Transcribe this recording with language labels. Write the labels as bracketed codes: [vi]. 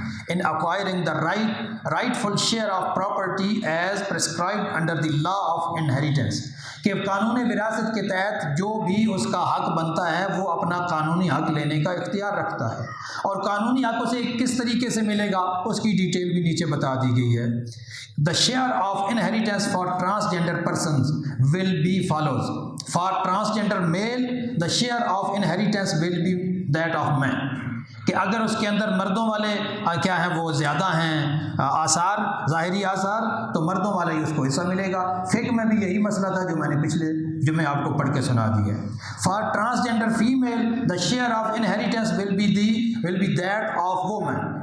[en] in acquiring the rightful share of property as prescribed under the law of inheritance, [ur] کہ قانون وراثت کے تحت جو بھی اس کا حق بنتا ہے وہ اپنا قانونی حق لینے کا اختیار رکھتا ہے، اور قانونی حق اسے کس طریقے سے ملے گا اس کی ڈیٹیل بھی نیچے بتا دی گئی ہے۔ [en] The share of inheritance for transgender persons will be follows. For transgender male, the share of inheritance will be that of man. [ur] کہ اگر اس کے اندر مردوں والے کیا ہیں وہ زیادہ ہیں آثار، ظاہری آثار، تو مردوں والا ہی اس کو حصہ ملے گا۔ فقہ میں بھی یہی مسئلہ تھا جو میں نے پچھلے جمعے آپ کو پڑھ کے سنا دیا ہے۔ [en] For transgender female, the share of inheritance will be that of woman.